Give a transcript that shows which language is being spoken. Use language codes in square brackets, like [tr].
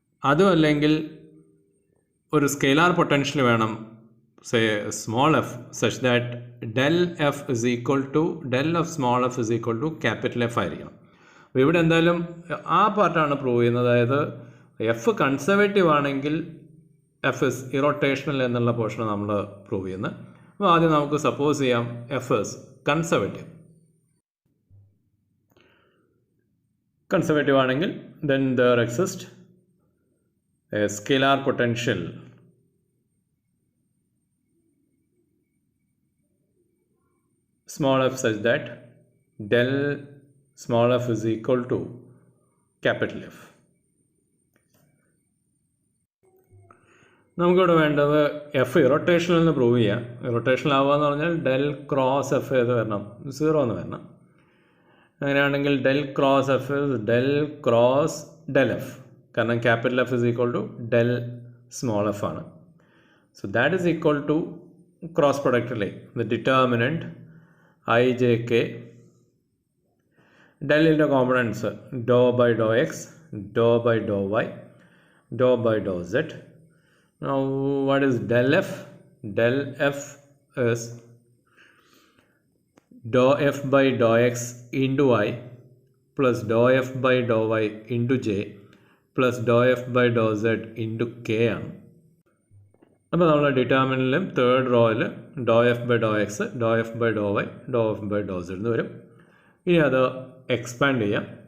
[ml] അതും അല്ലെങ്കിൽ ഒരു സ്കെയിലാർ പൊട്ടൻഷ്യൽ വേണം, [en] Say small f, such that del f is equal to del of small f is equal to capital f ആയിരിക്കണം. [ml] അപ്പോൾ ഇവിടെ എന്തായാലും ആ പാർട്ടാണ് പ്രൂവ് ചെയ്യുന്നത്. അതായത് എഫ് കൺസർവേറ്റീവ് ആണെങ്കിൽ എഫ് ഇസ് ഇറോട്ടേഷണൽ എന്നുള്ള പോർഷൻ നമ്മൾ പ്രൂവ് ചെയ്യുന്നത്. അപ്പോൾ ആദ്യം നമുക്ക് സപ്പോസ് ചെയ്യാം എഫ് ഇസ് കൺസർവേറ്റീവ്. കൺസർവേറ്റീവ് ആണെങ്കിൽ [en] then there exists a scalar potential small f such that del small f is equal to capital F. [ml] നമുക്കിവിടെ വേണ്ടത് എഫ് ഇറോട്ടേഷണൽ എന്ന് പ്രൂവ് ചെയ്യാം. ഇറോട്ടേഷണൽ ആവുക എന്ന് പറഞ്ഞാൽ ഡെൽ ക്രോസ് എഫ് ഏത് വരണം, 0 എന്ന് വരണം. അങ്ങനെയാണെങ്കിൽ del cross F del cross del F, കാരണം [en] capital f is equal to del small f [ml] ആണ്. [en] So that is equal to cross പ്രൊഡക്റ്റിലെ the determinant i j k ഡെല്ലിൻ്റെ components dou by dou x, dou by dou y, dou by dou z. Now what is del f? Del f is dou f by dou x into y plus dou f by dou y into j plus dou f by dou z into k ആണ്. [ml] അപ്പോൾ നമ്മൾ ഡിറ്റർമിനൻറ്റിലും third റോയിൽ [en] Dou f by dou x, dou f by dou y, dou f by dou z എന്ന് വരും. [ml] ഇനി അത് expand ചെയ്യാം.